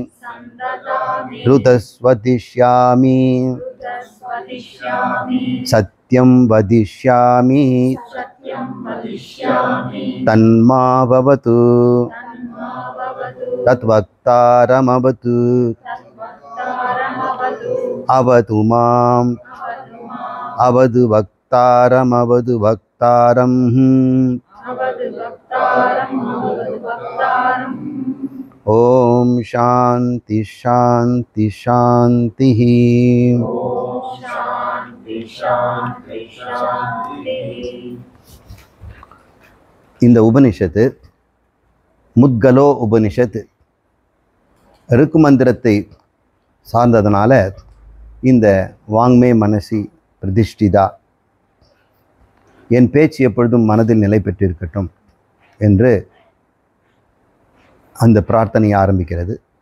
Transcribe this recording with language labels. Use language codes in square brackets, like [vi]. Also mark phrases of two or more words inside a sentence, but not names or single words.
[sa] ऋतस्वदिष्यामि सत्यं वदिष्यामि तन्मा भवतु तद्वक्तारमवतु अवतु माम् अवधु वक्तारमवधु वक्तारम्। ओम शांति शांति शांति। [ta] இந்த உபனிஷத்து முத்கலோ உபனிஷத் ருக்கு மந்திரத்தை சார்ந்ததனால இந்த [sa] वाङ्मे मनसि प्रतिष्ठिता, [ta] என் பேச்சு எப்பொழுதும் மனதில் நிலை பெற்றிருக்கட்டும் என்று அந்த பிரார்த்தனை ஆரம்பிக்கிறது.